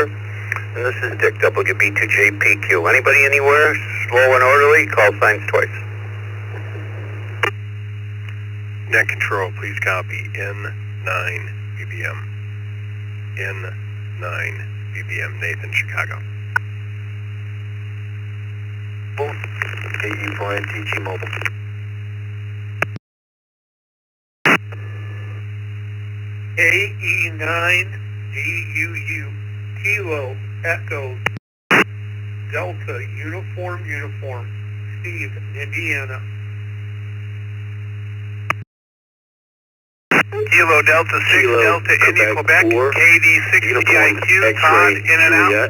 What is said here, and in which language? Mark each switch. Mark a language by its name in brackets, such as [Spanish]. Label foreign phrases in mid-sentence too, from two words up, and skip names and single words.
[English] And this is Dick, WB2JPQ. Anybody anywhere? Slow and orderly, call signs twice. Net control, please copy N9 BBM. N9 BBM, Nathan, Chicago. KE4NTG Mobile. KE9DUU, Kilo, Echo, Delta, Uniform, Steve, Indiana. Kilo Delta 6 Delta India Quebec, KD60IQ, Todd in and out.